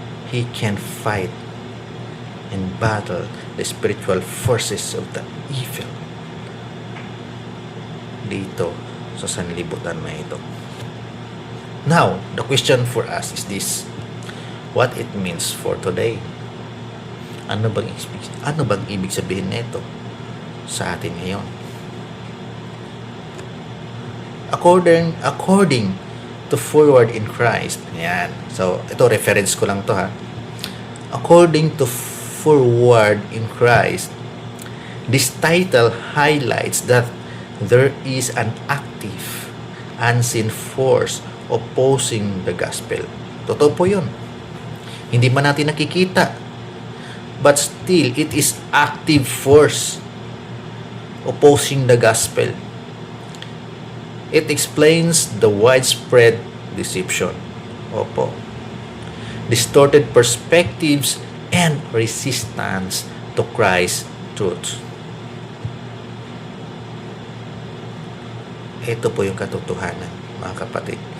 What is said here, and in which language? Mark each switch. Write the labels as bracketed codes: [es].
[en] he can fight and battle the spiritual forces of the evil [tl] dito sa sanlibutan na ito. [en] Now, the question for us is this: what it means for today? [tl] Ano bang ibig sabihin nito sa atin ngayon? [en] According to Forward in Christ. Yan. [tl] So, ito reference ko lang to ha. [en] According to Forward in Christ, this title highlights that there is an active, unseen force opposing the gospel. [tl] Totoo po yun. Hindi man natin nakikita, [en] but still, it is active force opposing the gospel. It explains the widespread deception. Opo. Distorted perspectives and resistance to Christ's truth. [tl] Ito po yung katotohanan, mga kapatid.